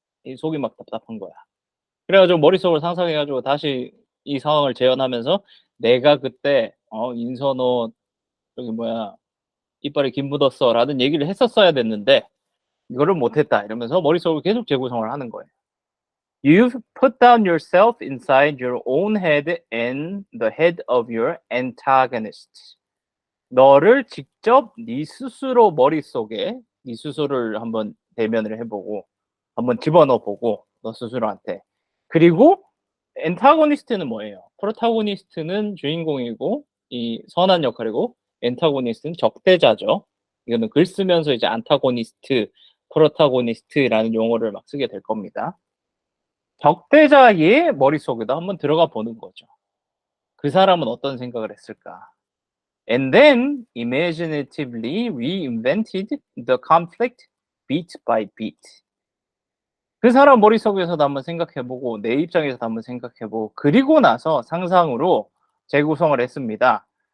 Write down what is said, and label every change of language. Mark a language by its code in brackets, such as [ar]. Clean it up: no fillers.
[ko] 이 속이 막 답답한 거야. 그래가지고 머릿속으로 상상해가지고 다시 이 상황을 재현하면서 내가 그때 인서 너 저기 뭐야 이빨에 김 묻었어 라는 얘기를 했었어야 됐는데 이거를 못했다 이러면서 머릿속으로 계속 재구성을 하는 거예요. [en] You've put down yourself inside your own head and the head of your antagonist. [ko] 너를 직접 네 스스로 머릿속에 네 스스로를 한번 대면을 해보고 한번 집어넣어보고 너 스스로한테. 그리고 엔타고니스트는 뭐예요? 프로타고니스트는 주인공이고 이 선한 역할이고 엔타고니스트는 적대자죠. 이거는 글 쓰면서 이제 안타고니스트, 프로타고니스트라는 용어를 막 쓰게 될 겁니다. 적대자의 머릿속에도 한번 들어가 보는 거죠. 그 사람은 어떤 생각을 했을까? [en] And then imaginatively reinvented the conflict beat by beat. [ko] 그 사람 머릿속에서도 한번 생각해보고 내 입장에서도 한번 생각해보고 그리고 나서 상상으로 재구성을 했습니다.